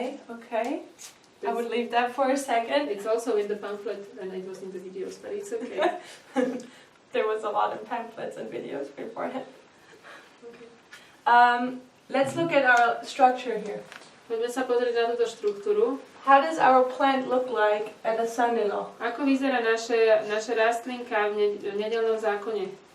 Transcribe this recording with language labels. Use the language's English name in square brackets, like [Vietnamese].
[English] okay. I would leave that for a second. It's also in the pamphlet, and it was in the videos, but it's okay. There was a lot of pamphlets and videos beforehand. Okay. Let's look at our structure here. [Slovak] Poďme sa pozrieť na túto štruktúru. [English] How does our plant look like at a Sunday law? [Slovak] Ako vyzerá naša rastlinka v nedeľnom zákone?